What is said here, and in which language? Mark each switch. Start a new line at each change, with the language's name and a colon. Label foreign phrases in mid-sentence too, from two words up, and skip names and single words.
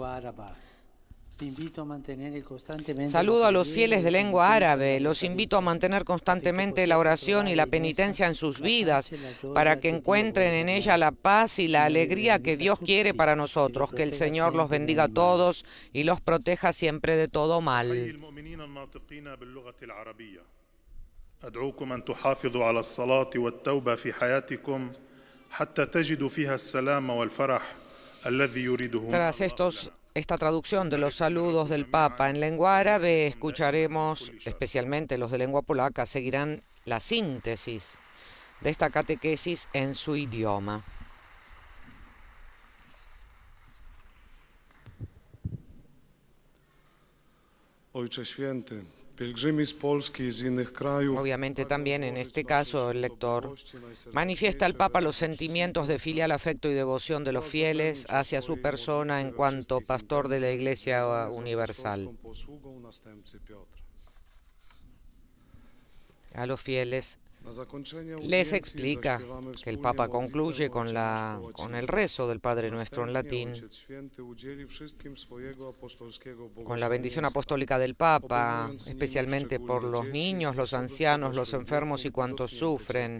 Spanish: Saludo a los fieles de lengua árabe. Los invito a mantener constantemente la oración y la penitencia en sus vidas para que encuentren en ella la paz y la alegría que Dios quiere para nosotros. Que el Señor los bendiga a todos y los proteja siempre de todo mal.
Arabic: أدعوكم أن تحافظوا على الصلاة والتوبة في حياتكم حتى تجدوا فيها السلام والفرح الذي يريده.
Spanish: Tras esta traducción de los saludos del Papa en lengua árabe, escucharemos, especialmente los de lengua polaca, seguirán la síntesis de esta catequesis en su idioma.
Polish: Ojcze Święty, pielgrzymi z Polski i z innych krajów.
Spanish: Obviamente también en este caso el lector manifiesta al Papa los sentimientos de filial afecto y devoción de los fieles hacia su persona en cuanto pastor de la Iglesia Universal. A los fieles les explica que el Papa concluye con el rezo del Padre Nuestro en latín, con la bendición apostólica del Papa, especialmente por los niños, los ancianos, los enfermos y cuantos sufren.